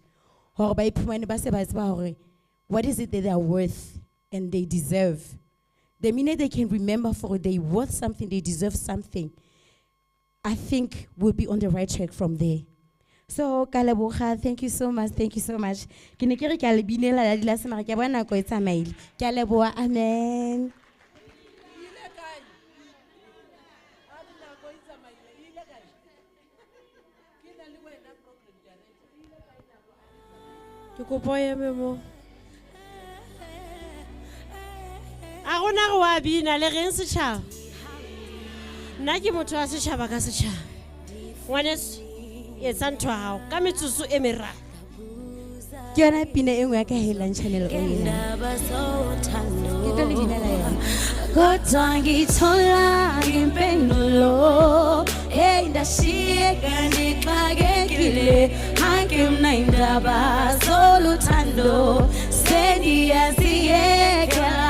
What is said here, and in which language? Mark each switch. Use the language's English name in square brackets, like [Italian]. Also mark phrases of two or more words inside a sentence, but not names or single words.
[English] What is it that they are worth and they deserve? The minute they can remember for they worth something, they deserve something, I think we'll be on the right track from there. So, Kaleboha, thank you so much. Thank you so much. Amen. [Northern Sotho] Ke kopa o eme mo. A gona go a bina le reng setšhaba. Nna ke motho wa setšhaba ka setšhaba. Ngwaneso, etsa ntho ya gago ka metsotso e meraro. Ke yona pina e nngwe ya ka Headline Channel o ena. Ke tlo le binela yona. [Zulu] Kodwa ngithola impendulo, [Xhosa] hey ndashiyeka ndixakekile, angemnayindaba zoluthando, sendiyaziyekela.